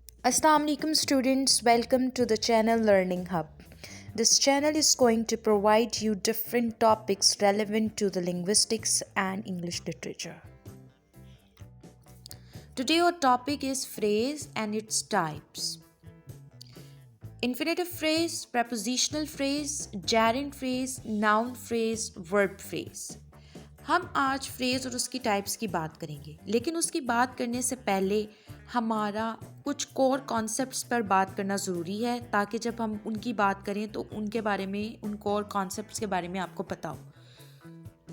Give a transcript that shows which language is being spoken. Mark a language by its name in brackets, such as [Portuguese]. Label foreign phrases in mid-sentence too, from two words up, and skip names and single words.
[Arabic] السلام عليكم [English] students, welcome to the channel Learning Hub. This channel is going to provide you different topics relevant to the linguistics and English literature. Today our topic is phrase and its types. Infinitive phrase, prepositional phrase, gerund phrase, noun phrase, verb phrase. [Hindi] हम आज फ्रेज़ और उसकी टाइप्स की बात करेंगे, लेकिन उसकी बात करने से पहले हमारा कुछ [English] core concepts [Hindi] पर बात करना ज़रूरी है, ताकि जब हम उनकी बात करें तो उनके बारे में, उन [English] core concepts [Hindi] के बारे में आपको पता हो।